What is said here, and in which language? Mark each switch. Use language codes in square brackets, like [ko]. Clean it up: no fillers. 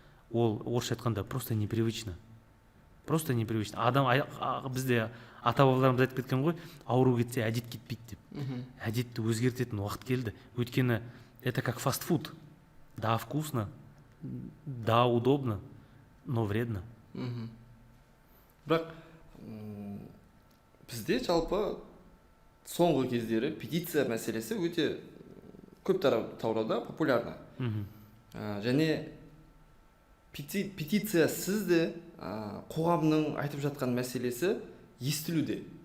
[kk] Ол орысша айтқанда [ru] просто непривычно. Просто непривычно. [kk] Адам бізде ата-бабаларымыз айтып кеткен ғой, ауру кетсе әдет кетпейді деп. Әдетті өзгертетін уақыт келді. Өйткені [ru] это как фастфуд. Да, вкусно, да, удобно, но вредно. [kk] Бірақ бізде жалпы соңғы кездері петиция мәселесі өте көп тарауда [ru] популярна. [kk] Және петиция сізде қоғамның айтып жатқан мәселесі естілуде.